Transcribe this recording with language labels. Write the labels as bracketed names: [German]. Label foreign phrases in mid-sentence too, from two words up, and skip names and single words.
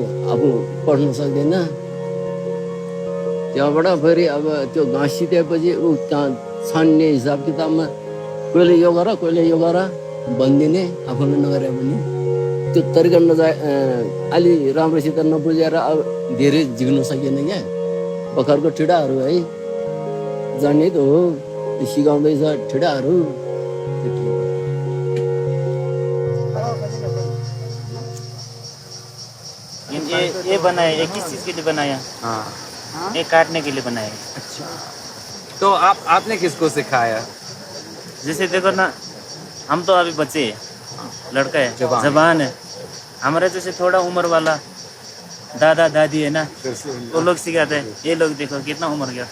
[Nepali] आफू पढ्न सक्दैन त्यहाँबाट फेरि अब त्यो घाँस सितेपछि ऊ त्यहाँ छान्ने हिसाब किताबमा कहिले यो गर कहिले यो गर भनिदिने आफूले नगरे पनि त्यो तरिका अलि राम्रोसित नबुझेर अब धेरै झिक्न सकिएन क्या भर्खरको ठिडाहरू है जान्ने त हो सिकाउँदैछ ठिडाहरू [Hindi] ये बनाया ये किस चीज़ के लिए बनाया हाँ ये काटने के लिए बनाया तो आपने किसको सिखाया जैसे देखो ना हम तो अभी बच्चे हैं लड़का है जवान है हमारे जैसे थोड़ा उम्र वाला दादा दादी है ना वो लोग सिखाते हैं ये लोग देखो कितना उम्र गया